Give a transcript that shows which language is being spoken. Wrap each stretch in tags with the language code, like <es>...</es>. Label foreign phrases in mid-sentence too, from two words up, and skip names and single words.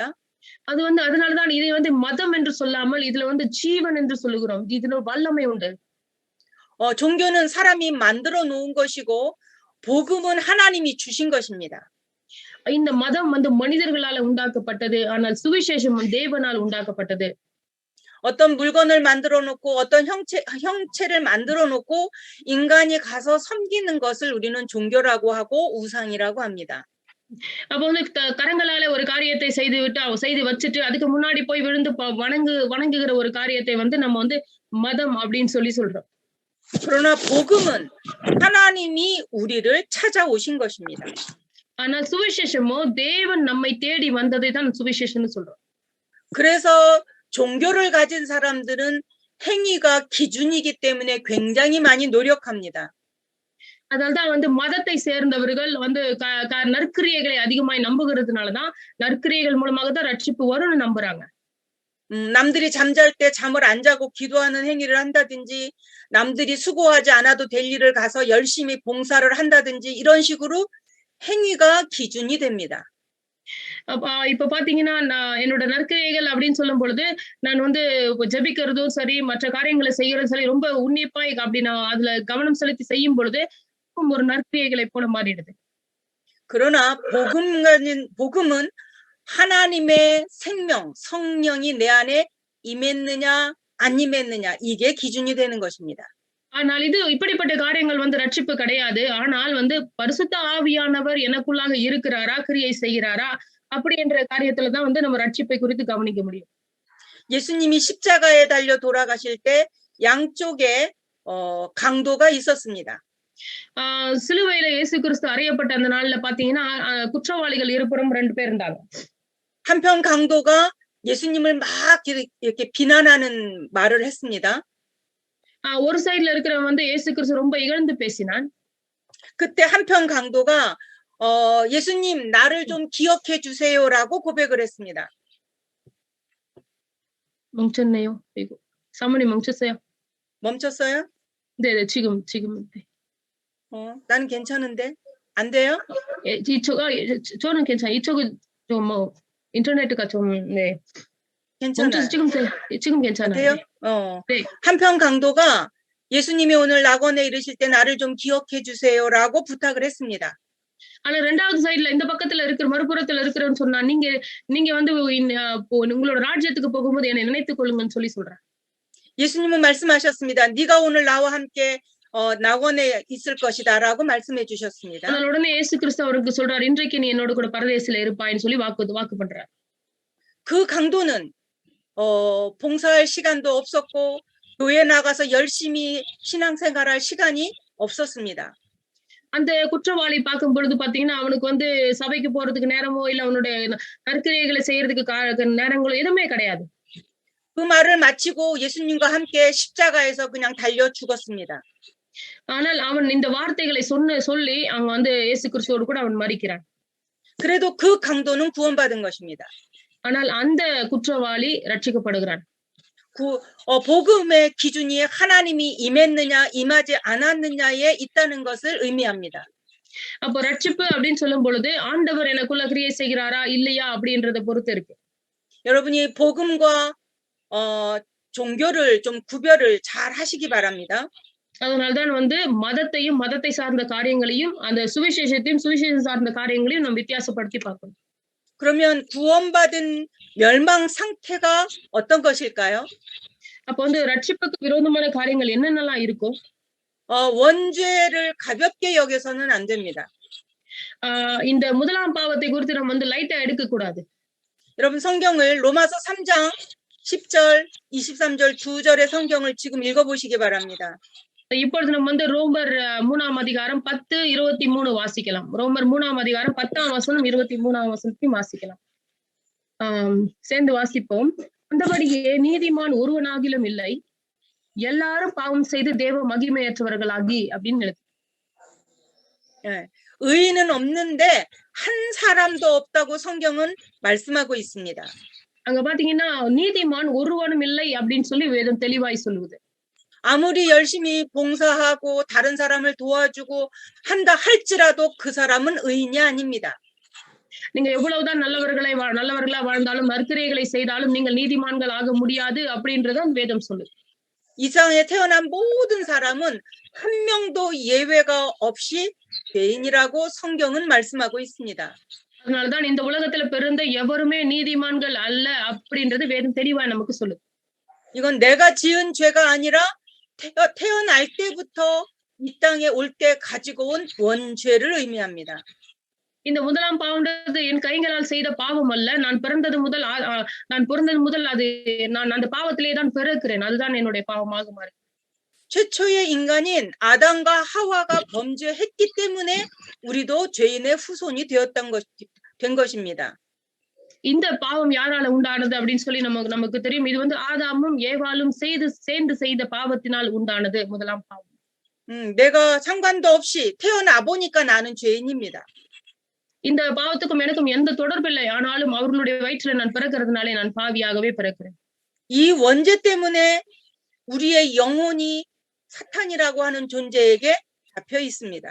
<ta>அது வந்து அதனாலதான் இதை வந்து மதம் என்று சொல்லாமல் இதுல வந்து ஜீவன் என்று சொல்லுகிறோம். இதுல வல்லமை உண்டு.</ta> <ko>종교는 사람이 만들어 놓은 것이고 복음은 하나님이 주신 것입니다.</ko> <ta>இந்த மதம் வந்து மனிதர்களால உண்டாக்கப்பட்டது, ஆனால் சுவிசேஷம் தேவனால் உண்டாக்கப்பட்டது.</ta> <ko>어떤 물건을 만들어 놓고 어떤 형체를 만들어 놓고 인간이 가서 섬기는 것을 우리는 종교라고 하고 우상이라고 합니다.</ko> <ta>அப்ப வந்து கரங்களால ஒரு காரியத்தை செய்து வச்சுட்டு அதுக்கு முன்னாடி போய் விழுந்து வணங்குகிற ஒரு காரியத்தை வந்து நம்ம வந்து மதம் அப்படின்னு சொல்றோம்.</ta> <ko>그러나 복음은 하나님이 우리를 찾아오신 것입니다.</ko> <ta>ஆனால் சுவிசேஷமோ தேவன் நம்மை தேடி வந்ததை தான் சுவிசேஷம்னு சொல்றோம்.</ta> <ko>그래서 종교를 가진 사람들은 행위가 기준이기 때문에 굉장히 많이 노력합니다.</ko> <ta>அதனால்தான் வந்து மதத்தை சேர்ந்தவர்கள் வந்து நற்கிரியைகளை அதிகமாய் நம்புகிறதுனாலதான் நற்கிரியைகள் மூலமாக தான் ரட்சிப்பு வரும்னு நம்புறாங்க.</ta> <ko>남들이 잠잘 때 잠을 안 자고 기도하는 행위를 한다든지 남들이 수고하지 않아도 될 일을 가서 열심히 봉사를 한다든지 이런 식으로 행위가 기준이 됩니다.</ko> <ta>இப்ப பாத்தீங்கன்னா நான் என்னோட நற்கிரியைகள் அப்படின்னு சொல்லும் பொழுது நான் வந்து ஜெபிக்கிறதும் சரி மற்ற காரியங்களை செய்யறதும் சரி ரொம்ப உன்னிப்பா அப்படி நான் அதுல கவனம் செலுத்தி செய்யும் பொழுது ஒரு நற்கிரியைகளை போல மாறிடுது.</ta> <ko>그러나 복음은 하나님의 생명, 성령이 내 안에 임했느냐 안 임했느냐 이게 기준이 되는 것입니다.</ko> <ta>ஆனால் இது இப்படிப்பட்ட காரியங்கள் வந்து ரட்சிப்பு கிடையாது. ஆனால் வந்து பரிசுத்த ஆவியானவர் எனக்குள்ளாக இருக்கிறாரா, கிரியை செய்கிறாரா அப்படி என்ற காரியத்துல தான் வந்து நம்ம ரட்சிப்பை குறித்து கவனிக்க முடியும்.</ta> <ko>예수님이 십자가에 달려 돌아가실 때 양쪽에 강도가 있었습니다.</ko> <ta>சிலுவையில இயேசு கிறிஸ்து அறையப்பட்ட அந்த நாள்ல பாத்தீங்கன்னா குற்றவாளிகள் இருபுறம் 2 பேர் இருந்தாங்க.</ta> <ko>한편 강도가 예수님을 막 이렇게 비난하는 말을 했습니다.</ko> <ta>ஒரு சைடுல இருக்கிறவன் வந்து இயேசு கிறிஸ்து ரொம்ப இகழ்ந்து பேசினான்.</ta> <ko>그때 한편 강도가 예수님 나를 좀 기억해 주세요라고 고백을 했습니다. 멈췄네요. 이거 사모님 멈췄어요? 멈췄어요? 네네 지금 네. 나는 괜찮은데 안 돼요? 저는 괜찮아요. 이쪽은 좀 뭐 인터넷가 좀 네. 괜찮아요. 지금 괜찮아요. 네. 한편 강도가 예수님이 오늘 낙원에 이르실 때 나를 좀 기억해 주세요라고 부탁을 했습니다.</ko> <ta>ஆனா இரண்டாவது சைடுல இந்த பக்கத்துல இருக்கிற மறுபுறத்துல இருக்கிறவன்னு சொன்னா நீங்க வந்து உங்களோட ராஜ்யத்துக்கு போகும்போது என்னை நினைத்துக் கொள்ளுங்கன்னு சொல்றார்.</ta> <ko>예수님은 말씀하셨습니다. 네가 오늘 나와 함께 낙원에 있을 것이다라고 말씀해 주셨습니다.</ko> <ta>உடனே இயேசு கிறிஸ்து அவருக்கு சொல்றார் இன்றைக்கு நீ என்னோட கூட பரதேசில இருப்பாய்ன்னு சொல்லி வாக்கு பண்றார்.</ta> <ko>그 강도는 봉사할 시간도 없었고 교회 나가서 열심히 신앙생활할 시간이 없었습니다.</ko> <ta>அந்த குற்றவாளி பார்க்கும் பொழுது பாத்தீங்கன்னா அவனுக்கு வந்து சபைக்கு போறதுக்கு நேரமோ இல்ல அவனுடைய நற்கிரியைகளை செய்யறதுக்கு நேரங்களோ எதுவுமே கிடையாது.</ta> <ko>그 말을 마치고 예수님과 함께 십자가에서 그냥 달려 죽었습니다.</ko> <ta>ஆனால் அவன் இந்த வார்த்தைகளை சொல்லி அவங்க வந்து இயேசு கிறிஸ்துவோடு கூட அவன் மரிக்கிறான்.</ta> <ko>그래도 그 강도는 구원받은 것입니다.</ko> <ta>ஆனால் அந்த குற்றவாளி ரட்சிக்கப்படுகிறான்.</ta> <ko>복음의 기준이 하나님이 임했느냐 임하지 않았느냐에 있다는 것을 의미합니다.</ko> <ta>அப்போ ரட்சிப்பு அப்படின்னு சொல்லும் பொழுது ஆண்டவர் எனக்குள்ள கிரியை செய்கிறாரா இல்லையா அப்படின்றத பொறுத்து இருக்கு.</ta> <ko>여러분이 복음과 종교를 좀 구별을 잘 하시기 바랍니다.</ko> <ta>அதனால்தான் வந்து மதத்தையும் மதத்தை சார்ந்த காரியங்களையும் அந்த சுவிசேஷத்தையும் சுவிசேஷம் சார்ந்த காரியங்களையும் நம்ம வித்தியாசப்படுத்தி பார்க்கணும்.</ta> <ko>그러면 구원받은 멸망 상태가 어떤 것일까요?</ko> <ta>அப்ப வந்து ரட்சிப்புக்கு விரோதமான காரியங்கள் என்னென்னலாம் இருக்கும்?</ta> <ko>원죄를 가볍게 여겨서는 안 됩니다.</ko> <ta>இந்த முதலாம் பாவத்தை குறித்து நம்ம வந்து லைட்டா எடுக்க கூடாது.</ta> <ko>여러분 성경을 로마서 3장 10절, 23절 두 절의 성경을 지금 읽어보시기 바랍니다.</ko> <ta>இப்பொழுது நம்ம வந்து ரோமர் 3ஆம் அதிகாரம் 10, 23 வாசிக்கலாம். ரோமர் 3ஆம் அதிகாரம் 10ஆம் வசனம் 23ஆம் வசனத்தையும் வாசிக்கலாம். சேர்ந்து வாசிப்போம். அந்தபடியே நீதிமான் ஒருவனாகிலும் இல்லை, எல்லாரும் பாவம் செய்து தேவ மகிமையற்றவர்களாகி அப்படின்னு எழுது.</ta> <ko>의인은 없는데 한 사람도 없다고 성경은 말씀하고 있습니다.</ko> <ta>அங்க பாத்தீங்கன்னா நீதிமான் ஒருவனும் இல்லை அப்படின்னு சொல்லி வேதம் தெளிவாய் சொல்லுது.</ta> <ko>아무리 열심히 봉사하고 다른 사람을 도와주고 한다 할지라도 그 사람은 의인이 아닙니다.</ko> <ta>நீங்க எவ்வளவுதான் நல்லவர்களா வாழ்ந்தாலும் நற்கிரியைகளை செய்தாலும் நீங்கள் நீதிமான்கள் ஆக முடியாது அப்படின்றத வேதம் சொல்லுது.</ta> <ko>이 세상에 태어난 모든 사람은 한 명도 예외가 없이 죄인이라고 성경은 말씀하고 있습니다.</ko> <ta>அதனாலதான் இந்த உலகத்துல பிறந்த எவருமே நீதிமான்கள் அல்ல அப்படின்றது வேதம் தெளிவா நமக்கு சொல்லுது.</ta> <ko>이건 내가 지은 죄가 아니라 태어날 때부터 이 땅에 올 때 가지고 온 원죄를 의미합니다.</ko> <ta>இந்த முதலாம் பாவம்ன்றது என் கைகளால் செய்த பாவம் அல்ல. நான் பிறந்தது முதல் அது நான் அந்த பாவத்திலே தான் பிறக்கிறேன். அதுதான் என்னுடைய பாவமாக மாறி.</ta> <ko>최초의 인간인 아담과 하와가 범죄했기 때문에 우리도 죄인의 후손이 된 것입니다.</ko> <ta>இந்த பாவம் யாரால உண்டானது அப்படின்னு சொல்லி நமக்கு தெரியும். இது வந்து ஆதாமும் ஏவாளும் சேர்ந்து செய்த பாவத்தினால் உண்டானது முதலாம் பாவம்.</ta> <ko>내가 상관도 없이 태어나 보니까 나는 죄인입니다.</ko> <ta>இந்த பாவத்துக்கும் எனக்கும் எந்த தொடர்பு இல்லை. ஆனாலும் அவர்களுடைய வயிற்றில நான் பிறக்கிறதுனாலே நான் பாவியாகவே பிறக்கிறேன்.</ta> <ko>이 원죄 때문에 우리의 영혼이 사탄이라고 하는 존재에게 잡혀 있습니다.</ko>